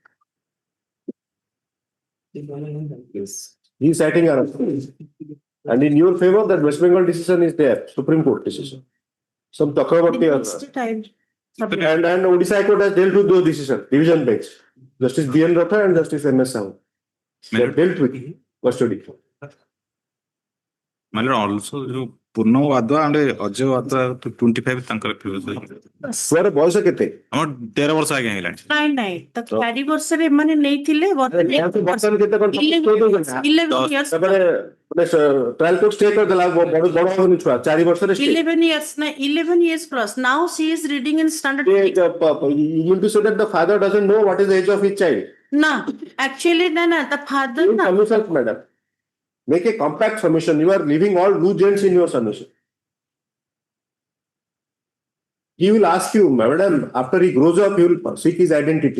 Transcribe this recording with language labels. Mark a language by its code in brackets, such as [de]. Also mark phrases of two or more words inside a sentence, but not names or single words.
[en] He is citing our and in your favor that West Bengal decision is there, Supreme Court decision. Some Chakraborty next time. and Odisha High Court has dealt with those decisions, division bench. Justice B.N. Ratha and Justice M.S. Sahoo. They have dealt with custody. My lord, also ଯୋଉ ପୂର୍ଣ୍ଣ ୱାଦୁଆ and ଅଜୟ ୱାଦୁଆ 25 ତାଙ୍କର [or] ଛୁଆର ବୟସ କେତେ? ଆମର 13 ବର୍ଷ ଆଜ୍ଞା ହେଇଗଲାଣି। ନାଇଁ ତ 4 ବର୍ଷରେ ଏମାନେ ନେଇଥିଲେ ବର୍ତ୍ତମାନ କେତେ କଣ [en] 11 years [or] ତାପରେ [en] trial court stay [or] କରିଦେଲା ବଡ ହବନି ଛୁଆ 4 ବର୍ଷରେ [en] 11 years na 11 years plus. Now she is reading in standard. You mean to say that the father doesn't know what is the age of his child? No, actually no, the father In submissions, madam. Make a compact submission. You are leaving all loose ends in your submission. He will ask you, madam, after he grows up, he will seek his identity.